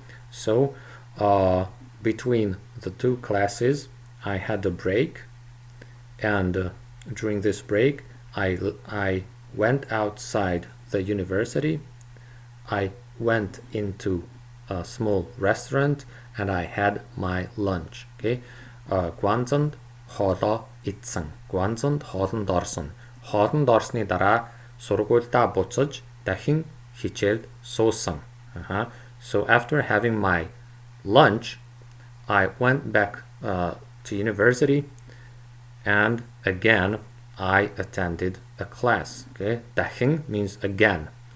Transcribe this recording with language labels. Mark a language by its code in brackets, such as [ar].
[en] So between the two classes I had a break, and during this break I went outside the university. I went into a small restaurant and I had my lunch. [mn] Okay. Гуанзанд хоолоо идсэн. Гуанзанд хоолнд орсон. Хоолнд орсны дараа сургуульдаа буцаж дахин хичээлд суусан. [en] So after having my lunch, I went back to university, and again I attended a class. Okay, дахин means again.